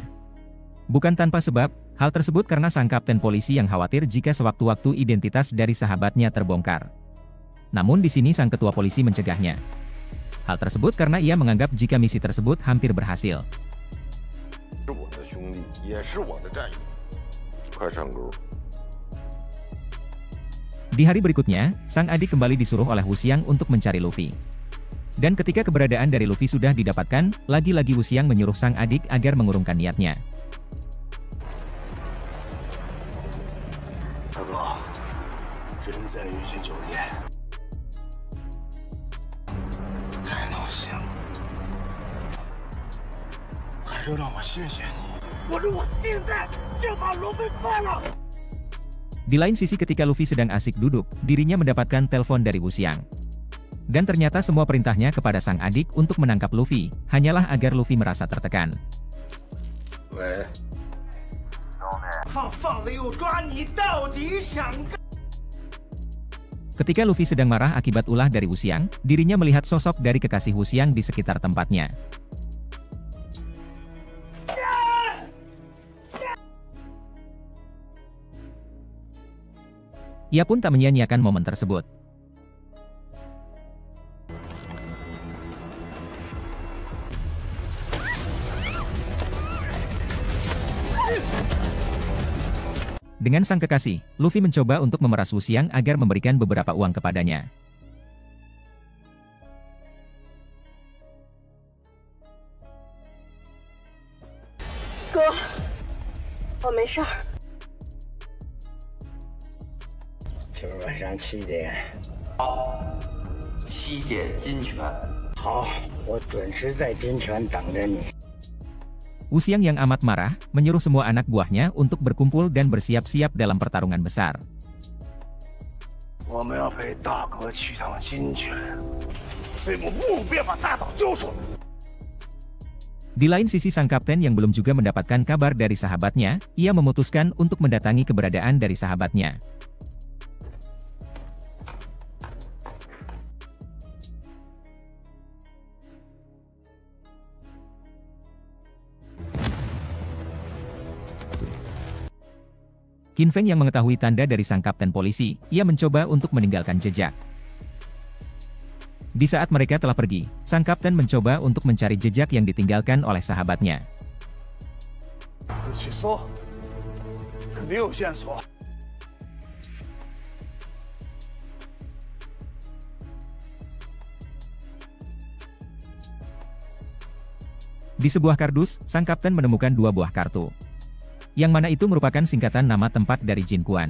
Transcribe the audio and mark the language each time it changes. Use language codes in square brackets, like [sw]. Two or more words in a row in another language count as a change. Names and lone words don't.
[id] Bukan tanpa sebab, hal tersebut karena sang kapten polisi yang khawatir jika sewaktu-waktu identitas dari sahabatnya terbongkar. Namun di sini sang ketua polisi mencegahnya. Hal tersebut karena ia menganggap jika misi tersebut hampir berhasil. [zh] 也是我的战友。快上钩！ [id] Di hari berikutnya, sang adik kembali disuruh oleh Wuxiang untuk mencari Luffy. Dan ketika keberadaan dari Luffy sudah didapatkan, lagi-lagi Wuxiang menyuruh sang adik agar mengurungkan niatnya. [zh] 大哥，人在云锦酒店，太闹心了，还是让我谢谢你。我说我现在就把罗非放了。 [id] Di lain sisi ketika Luffy sedang asik duduk, dirinya mendapatkan telepon dari Wuxiang. Dan ternyata semua perintahnya kepada sang adik untuk menangkap Luffy, hanyalah agar Luffy merasa tertekan. [zh] 喂，放了又抓，你到底想干？ [id] Ketika Luffy sedang marah akibat ulah dari Wuxiang, dirinya melihat sosok dari kekasih Wuxiang di sekitar tempatnya. Ia pun tak menyia-nyiakan momen tersebut. Dengan sang kekasih, Luffy mencoba untuk memeras Wuxiang agar memberikan beberapa uang kepadanya. [zh] Go, 我没事儿。今儿晚上7点。好，7点金泉。好，我准时在金泉等着你。 [id] Wuxiang yang amat marah, menyuruh semua anak buahnya untuk berkumpul dan bersiap-siap dalam pertarungan besar. [zh] 我们要陪大哥去趟金泉，所以我务必把大嫂揪出来。 [id] Di lain sisi sang kapten yang belum juga mendapatkan kabar dari sahabatnya, ia memutuskan untuk mendatangi keberadaan dari sahabatnya. Qin Feng yang mengetahui tanda dari sang kapten polisi, ia mencoba untuk meninggalkan jejak. Di saat mereka telah pergi, sang kapten mencoba untuk mencari jejak yang ditinggalkan oleh sahabatnya. [zh] 仔细搜，肯定有线索。 [id] Di sebuah kardus, sang kapten menemukan 2 buah kartu. Yang mana itu merupakan singkatan nama tempat dari Jin Kuan.